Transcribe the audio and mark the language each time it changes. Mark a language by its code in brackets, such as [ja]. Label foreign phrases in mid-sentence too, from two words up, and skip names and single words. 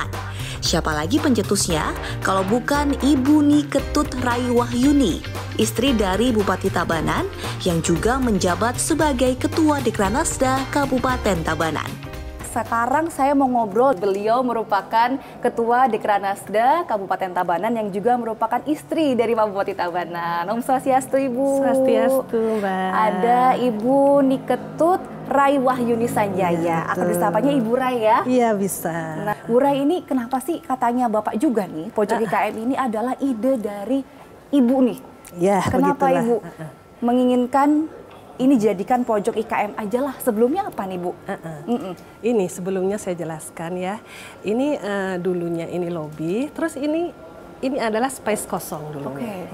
[id] Siapa lagi pencetusnya kalau bukan Ibu Niketut Raiwahyuni, istri dari Bupati Tabanan yang juga menjabat sebagai Ketua Dekranasda Kabupaten Tabanan. sekarang saya mau ngobrol. Beliau merupakan Ketua Dekranasda Kabupaten Tabanan yang juga merupakan istri dari Pak Bupati Tabanan. Om Swastiastu, Ibu. Swastiastu, Mbak. Ada Ibu Niketut Rai Wahyuni Sanjaya. Akan disapanya Ibu Rai ya? Iya, bisa. Nah, Bu Rai ini kenapa sih katanya Bapak juga nih, pojok IKM ini adalah ide dari Ibu nih? Ya, kenapa begitulah. Ibu menginginkan ini jadikan pojok IKM aja lah? Sebelumnya apa nih, Bu? Ini sebelumnya saya jelaskan ya. Ini dulunya ini lobi, terus ini adalah space kosong dulunya.